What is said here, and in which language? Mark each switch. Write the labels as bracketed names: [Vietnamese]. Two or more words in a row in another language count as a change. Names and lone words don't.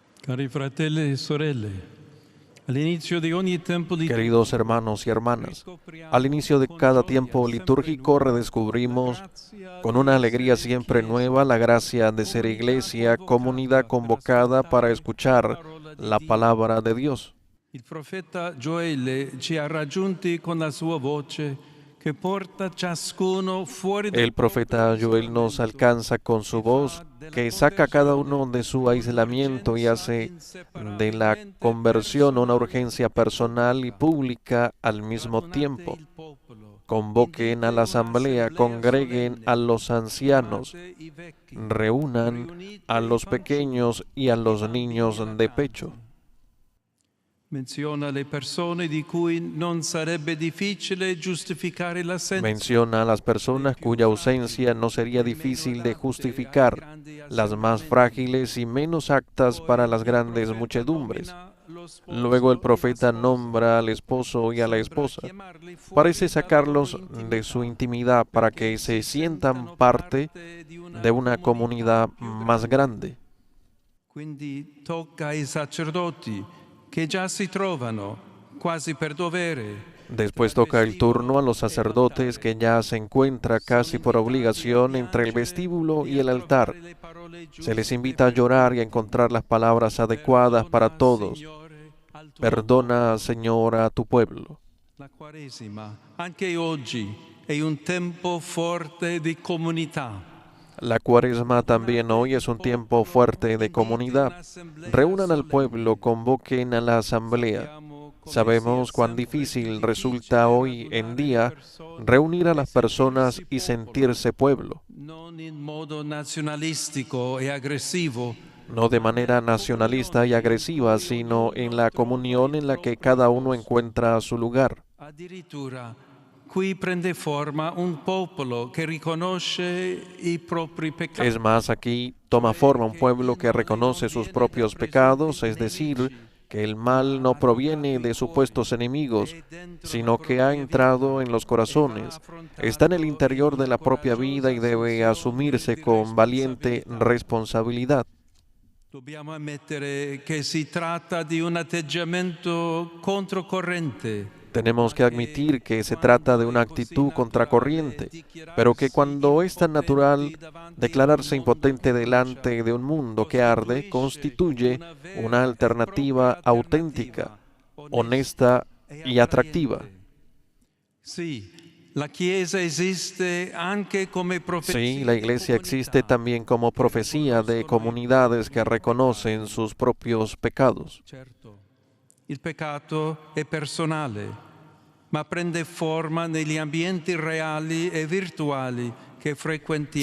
[Italian] Cari fratelli e sorelle, all'inizio di ogni tempo [Spanish] Queridos hermanos y hermanas, al inicio de cada tiempo litúrgico redescubrimos con una alegría siempre nueva la gracia de ser iglesia, comunidad convocada para escuchar la palabra de Dios. [Italian] Il profeta Gioele ci ha raggiunti con la sua voce che porta ciascuno fuori [Spanish] El profeta Joel nos alcanza con su voz, que saca a cada uno de su aislamiento y hace de la conversión una urgencia personal y pública al mismo tiempo. Convoquen a la asamblea, congreguen a los ancianos, reúnan a los pequeños y a los niños de pecho. [Italian] Menziona le persone di cui non sarebbe difficile giustificare l'assenza. [Spanish] Menciona a las personas cuya ausencia no sería difícil de justificar, las más frágiles y menos aptas para las grandes muchedumbres. Luego el profeta nombra al esposo y a la esposa. Parece sacarlos de su intimidad para que se sientan parte de una comunidad más grande. [Italian] Quindi tocca ai sacerdoti che già si trovano quasi per dovere. [Spanish] Después toca el turno a los sacerdotes que ya se encuentra casi por obligación entre el vestíbulo y el altar. Se les invita a llorar y a encontrar las palabras adecuadas para todos. Perdona, Señor, a tu pueblo. [Italian] La Quaresima, anche oggi, è un tempo forte di comunità. [Spanish] La Cuaresma también hoy es un tiempo fuerte de comunidad. Reúnan al pueblo, convoquen a la asamblea. Sabemos cuán difícil resulta hoy en día reunir a las personas y sentirse pueblo. [Italian] Non in modo nazionalistico e aggressivo, [Spanish] No de manera nacionalista y agresiva, sino en la comunión en la que cada uno encuentra su lugar. [Italian] addirittura qui prende forma un popolo che riconosce i propri peccati. [Spanish] Es más, aquí toma forma un pueblo que reconoce sus propios pecados, es decir, que el mal no proviene de supuestos enemigos, sino que ha entrado en los corazones, está en el interior de la propia vida y debe asumirse con valiente responsabilidad. [Italian] Dobbiamo ammettere che si tratta di un atteggiamento controcorrente. [Spanish] Tenemos que admitir que se trata de una actitud contracorriente, pero que cuando es tan natural, declararse impotente delante de un mundo que arde constituye una alternativa auténtica, honesta y atractiva. [Italian] Sì, la Chiesa esiste anche come profezia. [Spanish] Sí, la Iglesia existe también como profecía de comunidades que reconocen sus propios pecados. [Italian] Certo, il peccato è personale, ma prende forma negli ambienti reali e virtuali che frequentiamo.